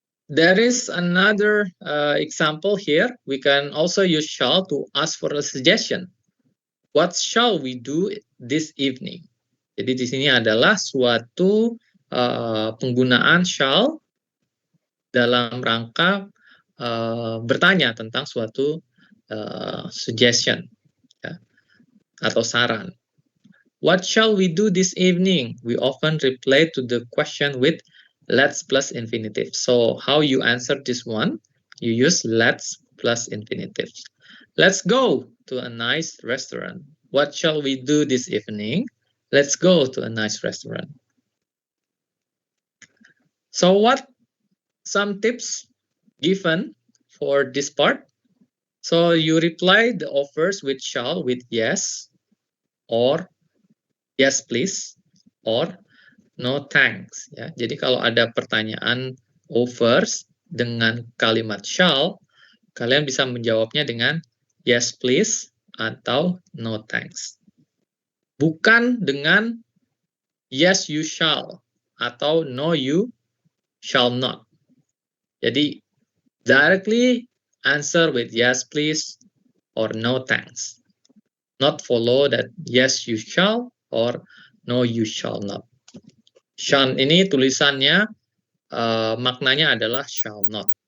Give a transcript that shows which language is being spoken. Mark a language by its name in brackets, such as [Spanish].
[English] There is another example here. We can also use shall to ask for a suggestion. What shall we do this evening? [Indonesian] Jadi di sini adalah suatu penggunaan shall dalam rangka bertanya tentang suatu suggestion ya, atau saran. [English] What shall we do this evening? We often reply to the question with let's plus infinitive. So how you answer this one? You use let's plus infinitive. Let's go to a nice restaurant. What shall we do this evening? Let's go to a nice restaurant. So what some tips given for this part? So you reply the offers with shall with yes, or yes please, or no thanks ya. [Indonesian] Jadi kalau ada pertanyaan offers dengan kalimat shall, kalian bisa menjawabnya dengan [English] yes please [Indonesian] atau [English] no thanks. [Indonesian] Bukan dengan [English] yes you shall [Indonesian] atau [English] no you shall not. Jadi directly answer with yes please or no thanks. Not follow that yes you shall or no you shall not. [Indonesian] Shall ini tulisannya maknanya adalah [English] shall not.